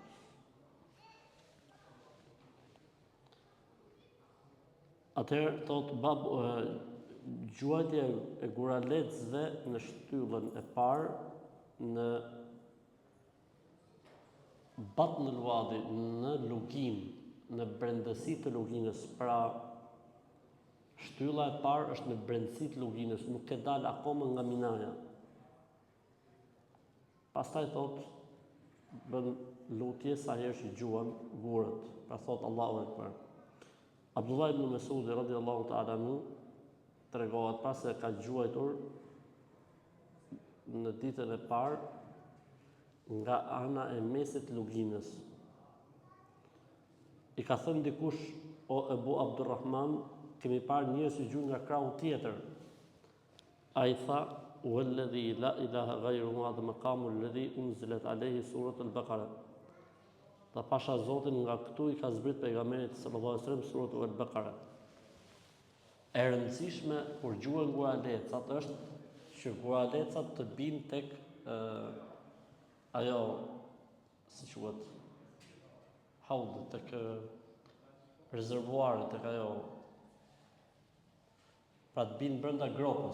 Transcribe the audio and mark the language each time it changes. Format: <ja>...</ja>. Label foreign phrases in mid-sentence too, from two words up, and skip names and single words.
<sq>Atëherë thot babu gjuajtja e guralecëve në shtyllën e parë në</sq> <ar>بطن الوادي,</ar> <sq>në lugin, në brendësi të luginës, pra shtylla e parë është në brendësi të luginës, nuk e dal akoma nga Minaja. Pastaj thot bën lutje sa herë që gjuan gurët, pra thot</sq> <ar>الله أكبر.</ar> <sq>Abdullah ibn Mesud</sq> <ar>رضي الله تعالى عنه</ar> <sq>tregohet pas se ka gjuajtur në ditën e parë nga ana e mesit luginës. I ka thënë dikush, o Ebu Abdurrahman, kemi parë njerëz që gjuajnë nga krahu tjetër. Ai tha,</sq> <ar>"والذي لا إله غيره هذا مقام الذي أنزلت عليه سورة البقرة."</ar> <sq>Dhe pasha Zotin nga këtu i ka zbrit pejgamberit</sq> <ar>صلى الله عليه وسلم سورة البقرة.</ar> <sq>E rëndësishme kur gjuhen guralecat është që guralecat të binë tek ajo, si quhet, haud, tek rezervuari, tek ajo, pra të binë brenda gropës.</sq>